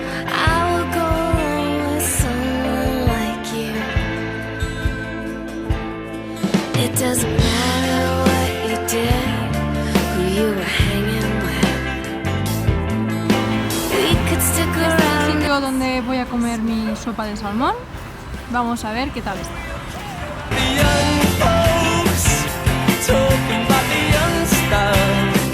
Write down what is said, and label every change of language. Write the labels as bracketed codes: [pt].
[en] I will go with someone like you. It doesn't matter what you did, who you were hanging with. We could stick around. [es] Este es el sitio donde voy a comer mi sopa de salmón. Vamos a ver qué tal está. [en] The young folks talking about the young stars.